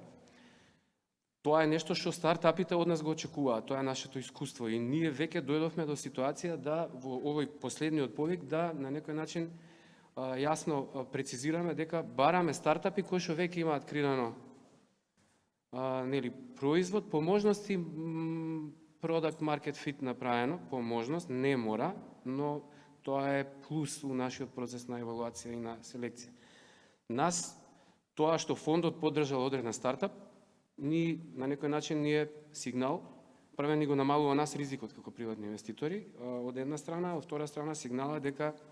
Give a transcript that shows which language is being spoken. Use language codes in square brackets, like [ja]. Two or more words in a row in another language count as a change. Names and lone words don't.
[mk] Тоа е нешто што стартапите од нас го очекуваат, тоа е нашето искуство и ние веќе дојдовме до ситуација да во овој последниот повик да на некој начин јасно прецизираме дека бараме стартапи кои што веќе имаат креирано нели производ, по можности [en] product market fit [mk] направено, по можност, не мора, но тоа е плюс у нашиот процес на евалуација и на селекција. Нас, тоа што фондот поддржал одреден стартап, на некој начин ни е сигнал, прво ни го намалува нас ризикот како приватни инвеститори, од една страна, од втора страна сигнала дека